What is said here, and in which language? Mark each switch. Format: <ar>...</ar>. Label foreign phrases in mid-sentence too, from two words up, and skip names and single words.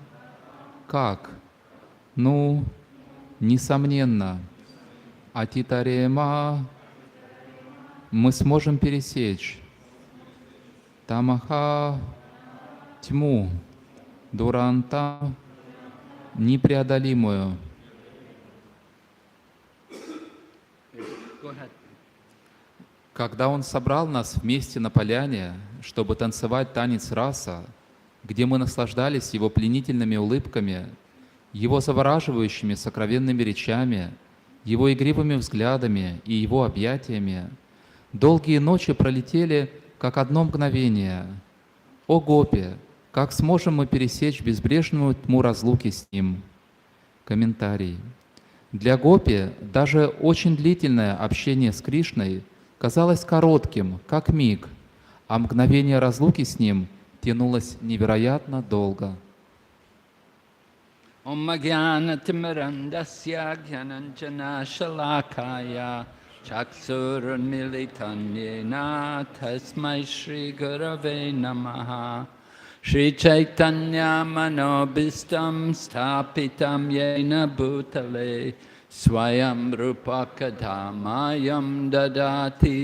<ru>Как. Ну, несомненно. Атитарема. Мы сможем пересечь. Тамаха. Тьму. Дуранта. Непреодолимую.</ru> <en>Go ahead.</en> <ru>Когда Он собрал нас вместе на поляне, чтобы танцевать танец раса, где мы наслаждались Его пленительными улыбками, Его завораживающими сокровенными речами, Его игривыми взглядами и Его объятиями, долгие ночи пролетели, как одно мгновение. О гопи, как сможем мы пересечь безбрежную тьму разлуки с Ним? Комментарий. Для гопи даже очень длительное общение с Кришной казалось коротким, как миг, а мгновение разлуки с Ним тянулось невероятно долго.</ru> <sa>ॐ ज्ञानतिमिरान्धस्य ज्ञानाञ्जन शलाकया चक्षुरुन्मीलितं येन तस्मै श्री गुरवे नमः श्री चैतन्य मनोऽभीष्टं स्थापितं येन भूतले स्वयं रूपः कदा मह्यं ददाति</sa>